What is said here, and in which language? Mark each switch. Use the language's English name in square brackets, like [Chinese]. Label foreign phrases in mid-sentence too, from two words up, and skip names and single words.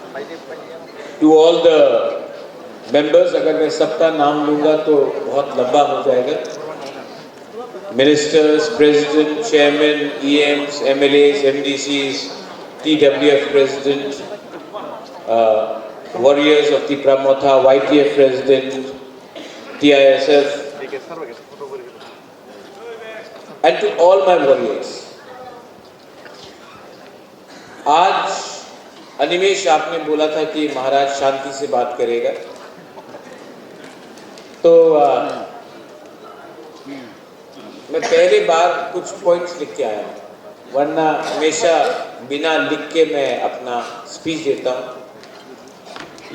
[English] To all the members, [Hindi] अगर मैं सबका नाम लूंगा तो बहुत लंबा हो जाएगा। [English] Ministers, President, Chairman, EMs, MLAs, MDCs, TWF president, warriors of Tipra Motha, YTF president, TISF, and to all my warriors. [Hindi] आज अनिमेश आपने बोला था कि महाराज शांति से बात करेगा, तो मैं पहले बार कुछ पॉइंट्स लिख के आया, वरना हमेशा बिना लिख के मैं अपना स्पीच देता हूँ।